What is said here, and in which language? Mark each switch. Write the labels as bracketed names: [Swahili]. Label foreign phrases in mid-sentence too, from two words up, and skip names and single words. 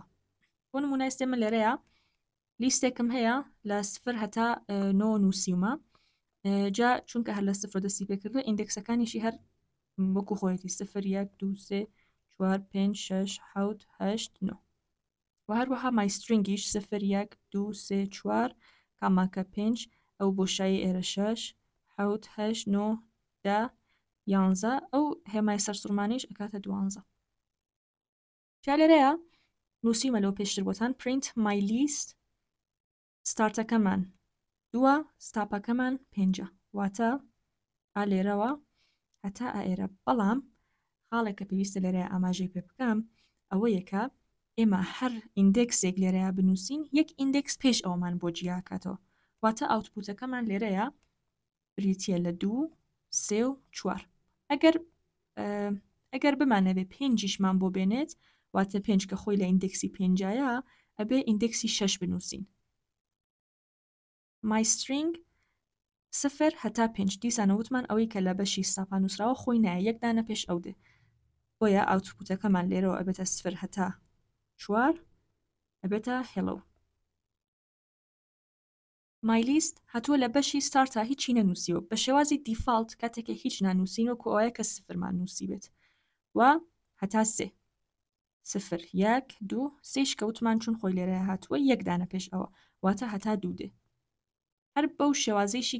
[Central Kurdish] بۆ نمونە ئێستێمە لێرەیە لیستێکم هەیە لە 0 هەتا 9 نووسیمە جا چونکە هەر لە 0 دەستی پێکردو ئیندێکسەکانیشی هەر وەکو خۆیەتی 0 1 2 3 4 5 6 7 8 9 و هەروەها مای سترینگیش 0 1 2 3 4 کاماکە 5 ئەو بۆشایی ئێرە 6 7 8 9 10 11 ئەو هێمای سەرسوورمانیش ئەکاتە 12. جا لێرەیە نووسیمە لەو پێشتر بۆتان [English] print my list [Central Kurdish] ستارتەکەمان 2 ستاپەکەمان 5 واتە ئالێرەوە هەتا ئائێرە بەڵام خاڵێکە پێویستە لێرەیە ئاماژەی پێ بکەم ئەوە یەکە ئێمە هەر ئیندێکسێک لێرەیە بنووسین یەک ئیندێکس پێش ئەومان بۆ جیاکاتەوە واتە ئاوتپوتەکەمان لێرەیە بریتە لە 2 3 و 4 ئەگەر بمانەوێ 5مان بۆ بێنێت واتە 5 کە خۆی لە ئیندێکسی 5ە ئەبێ ئیندێکسی 6 بنووسین. [English] my string [Central Kurdish] 0 هەتا 5 دیسانەوتمان ئەوەی کە لە بەشی ستاپان نووسراوە خۆی نایە یەکدانە پێش ئەو دێ بۆیە ئاوتپوتەکەمان لێرەوە ئەبێتە 0 هەتا 4 ئەبێتە hello. [English] my list [Central Kurdish] هاتووە لە بەشی ستارتا هیچی نەنووسیوە بە شێوازی دیفالت کاتێکە هیچ نانووسین وەکو ئەوەیە کە 0مان نووسی بێت و هەتا 3 0 1 2 3 کەوتمان چون خۆی لێرە هاتووە یەکدانە پێش ئەوە واتە هەتا 2 دێ هەر بەو شێوازیشی